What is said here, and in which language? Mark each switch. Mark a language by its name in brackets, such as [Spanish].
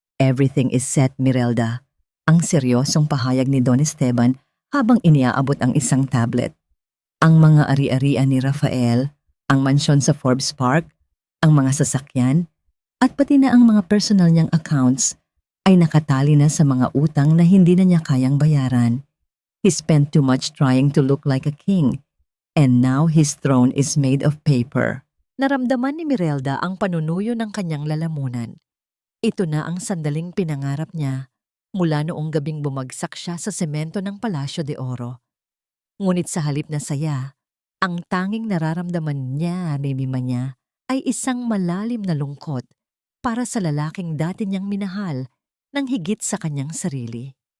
[English] Everything is set, [Filipino] Mirelda. Ang seryosong pahayag ni Don Esteban habang iniaabot ang isang tablet. Ang mga ari-arian ni Rafael, ang mansyon sa Forbes Park, ang mga sasakyan, at pati na ang mga personal niyang accounts ay nakatali na sa mga utang na hindi na niya kayang bayaran. [English] He spent too much trying to look like a king, and now his throne is made of paper. [Filipino] Naramdaman ni Mirelda ang panunuyo ng kanyang lalamunan. Ito na ang sandaling pinangarap niya mula noong gabing bumagsak siya sa semento ng Palasyo de Oro. Ngunit sa halip na saya, ang tanging nararamdaman niya, Mimima niya, ay isang malalim na lungkot para sa lalaking dati niyang minahal ng higit sa kanyang sarili.